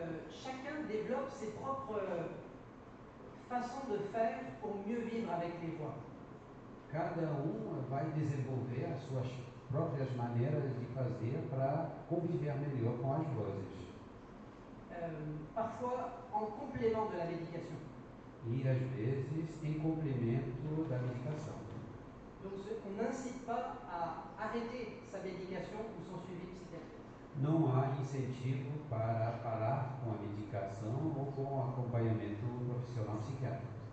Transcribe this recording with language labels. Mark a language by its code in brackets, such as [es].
[fr] Chacun développe ses propres façons de faire pour mieux vivre avec les voix. [pt] Cada vai desenvolver as suas próprias maneiras de fazer para conviver melhor com as vozes. [fr] Parfois en complément de la médication. [pt] E às vezes em complemento da medicação. [fr] Donc on n'incite pas à arrêter sa médication ou son suivi psychiatrique. [pt] Não há incentivo para parar com a medicação ou com o acompanhamento profissional psiquiátrico.